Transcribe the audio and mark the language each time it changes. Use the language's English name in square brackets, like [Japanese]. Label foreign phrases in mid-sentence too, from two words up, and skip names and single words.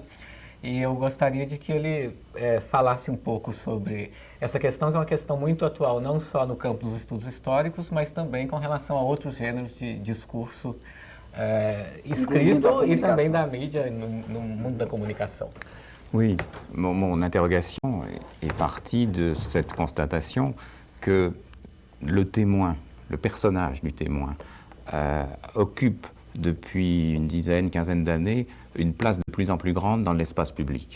[Portuguese] E eu gostaria de que ele falasse um pouco sobre essa questão, que é uma questão muito atual, não só no campo dos estudos históricos, mas também com relação a outros gêneros de discurso escrito e também da mídia no mundo da comunicação. [French] Oui, mon interrogation est partie de cette constatation que le témoin, le personnage du témoin, occupe depuis une dizaine, quinzaine d'années une place de plus en plus grande dans l'espace public.